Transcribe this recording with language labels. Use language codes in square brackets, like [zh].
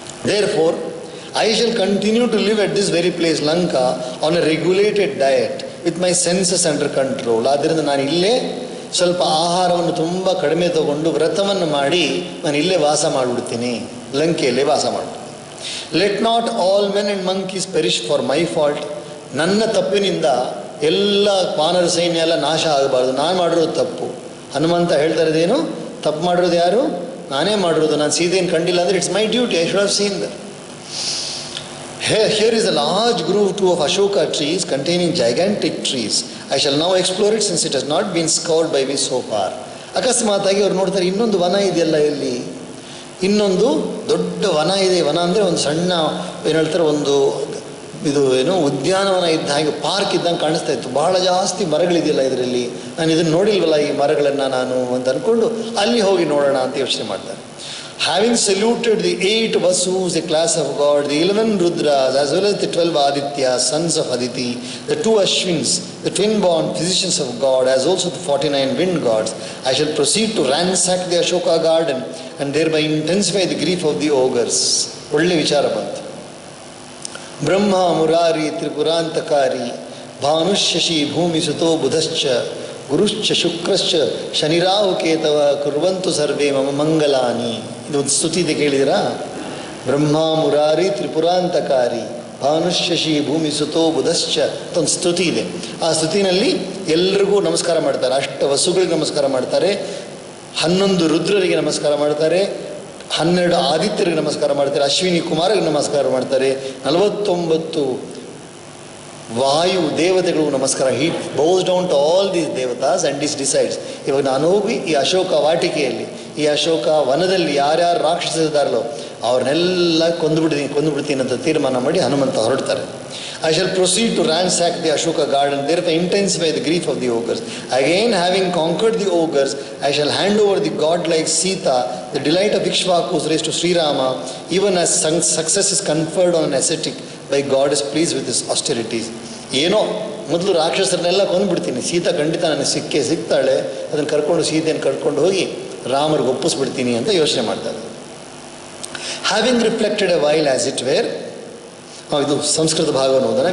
[en] Therefore, I shall continue to live at this very place, Lanka, on a regulated diet with my senses under control. [kn] ಆದ್ದರಿಂದ ನಾನು ಇಲ್ಲೇ ಸ್ವಲ್ಪ ಆಹಾರವನ್ನು ತುಂಬ ಕಡಿಮೆ ತಗೊಂಡು ವ್ರತವನ್ನು ಮಾಡಿ ನಾನು ಇಲ್ಲೇ ವಾಸ ಮಾಡಿಬಿಡ್ತೀನಿ, ಲಂಕೆಯಲ್ಲೇ ವಾಸ ಮಾಡ್ತೀನಿ. [en] Let not all men and monkeys perish for my fault. [kn] ನನ್ನ ತಪ್ಪಿನಿಂದ ಎಲ್ಲ ವಾನರ ಸೈನ್ಯ ಎಲ್ಲ ನಾಶ ಆಗಬಾರ್ದು, ನಾನು ಮಾಡಿರೋದು ತಪ್ಪು. ಹನುಮಂತ ಹೇಳ್ತಾ ಇರೋದೇನು, ತಪ್ಪು ಮಾಡಿರೋದು ಯಾರು? ನಾನೇ ಮಾಡಿರೋದು. ನಾನು ಸೀತೆಯನ್ನು ಕಂಡಿಲ್ಲ ಅಂದರೆ [en] It's my duty, I should have seen that. Here is a large grove too of Ashoka trees containing gigantic trees. I shall now explore it since it has not been scoured by me so far. [kn] ಅಕಸ್ಮಾತಾಗಿ ಅವ್ರು ನೋಡ್ತಾರೆ, ಇನ್ನೊಂದು ವನ ಇದೆಯಲ್ಲ, ಇಲ್ಲಿ ಇನ್ನೊಂದು ದೊಡ್ಡ ವನ ಇದೆ. ವನ ಅಂದರೆ ಒಂದು ಸಣ್ಣ ಏನು ಹೇಳ್ತಾರೆ, ಒಂದು ಇದು ಏನು ಉದ್ಯಾನವನ ಇದ್ದ ಹಾಗೆ, ಪಾರ್ಕ್ ಇದ್ದಂಗೆ ಕಾಣಿಸ್ತಾ ಇತ್ತು. ಬಹಳ ಜಾಸ್ತಿ ಮರಗಳಿದೆಯಲ್ಲ ಇದರಲ್ಲಿ, ನಾನು ಇದನ್ನು ನೋಡಿಲ್ವಲ್ಲ ಈ ಮರಗಳನ್ನು ನಾನು ಅಂತ ಅಂದ್ಕೊಂಡು ಅಲ್ಲಿ ಹೋಗಿ ನೋಡೋಣ ಅಂತ ಯೋಚನೆ ಮಾಡ್ತಾರೆ. [en] Having saluted the 8 Vasus, a class of God, the 11 Rudras, as well as the 12 Adityas, sons of Aditi, the 2 Ashwins, the twin-born physicians of God, as also the 49 wind gods, I shall proceed to ransack the Ashoka garden and thereby intensify the grief of the ogres. [kn] ಒಳ್ಳೆ ವಿಚಾರ ಬಂತು. [sa] ಬ್ರಹ್ಮ ಮುರಾರಿ ತ್ರಿಪುರಾಂತಕಾರಿ ಭಾನುಶಶಿ ಭೂಮಿ ಸುತೋ ಬುಧಶ್ಚ ಗುರುಶ್ಚ ಶುಕ್ರಶ್ಚ ಶನಿರಾಹು ಕೇತವ ಕುರ್ವಂತು ಸರ್ವೇ ಮಮ ಮಂಗಲಾನಿ. [kn] ಇದು ಒಂದು ಸ್ತುತಿ ಇದೆ, ಕೇಳಿದಿರಾ? [sa] ಬ್ರಹ್ಮ ಮುರಾರಿ ತ್ರಿಪುರಾಂತಕಾರಿ ಭಾನುಶಶಿ ಭೂಮಿ ಸುತೋ ಬುಧಶ್ಚ [kn] ಅಂತ ಒಂದು ಸ್ತುತಿ ಇದೆ. ಆ ಸ್ತುತಿನಲ್ಲಿ ಎಲ್ರಿಗೂ ನಮಸ್ಕಾರ ಮಾಡ್ತಾರೆ. 8 ವಸುಗಳಿಗೆ ನಮಸ್ಕಾರ ಮಾಡ್ತಾರೆ, 11 ರುದ್ರರಿಗೆ ನಮಸ್ಕಾರ ಮಾಡ್ತಾರೆ, 12 ಆದಿತ್ಯರಿಗೆ ನಮಸ್ಕಾರ ಮಾಡ್ತಾರೆ, ಅಶ್ವಿನಿ ಕುಮಾರಿಗೆ ನಮಸ್ಕಾರ ಮಾಡ್ತಾರೆ, 49 ವಾಯು ದೇವತೆಗಳು ನಮಸ್ಕಾರ. [en] he bows down to all these ದೇವತಾಸ್ and is decides, [kn] ಇವಾಗ ನಾನು ಹೋಗಿ ಈ ಅಶೋಕ ವಾಟಿಕೆಯಲ್ಲಿ, ಈ ಅಶೋಕ ವನದಲ್ಲಿ ಯಾರ್ಯಾರು ರಾಕ್ಷಸರಿದ್ದಾರಲ್ಲೋ ಅವ್ರನ್ನೆಲ್ಲ ಕೊಂದುಬಿಡ್ತೀನಿ ಅಂತ ತೀರ್ಮಾನ ಮಾಡಿ Hanumantha ಹೊರಡ್ತಾರೆ. [en] I shall proceed to ransack the Ashoka garden, thereby intensify the grief of the ogres. Again, having conquered the ogres, I shall hand over the godlike Sita, the delight of Ikshvaku's race, to Sri Rama, even as success is conferred on an ascetic by God is pleased with his austerities. [kn] ಏನೋ ಮೊದಲು ರಾಕ್ಷಸರನ್ನೆಲ್ಲ ಕೊಂದುಬಿಡ್ತೀನಿ, ಸೀತಾ ಖಂಡಿತ ನನಗೆ ಸಿಗ್ತಾಳೆ, ಅದನ್ನು ಕರ್ಕೊಂಡು ಸೀತೆಯನ್ನು ಕರ್ಕೊಂಡು ಹೋಗಿ ರಾಮರಿಗೆ ಒಪ್ಪಿಸ್ಬಿಡ್ತೀನಿ ಅಂತ ಯೋಚನೆ ಮಾಡ್ತಾರೆ. [en] having reflected a while as it were, [kn] ಇದು ಸಂಸ್ಕೃತ ಭಾಗವನ್ನು ಓದೋಣ.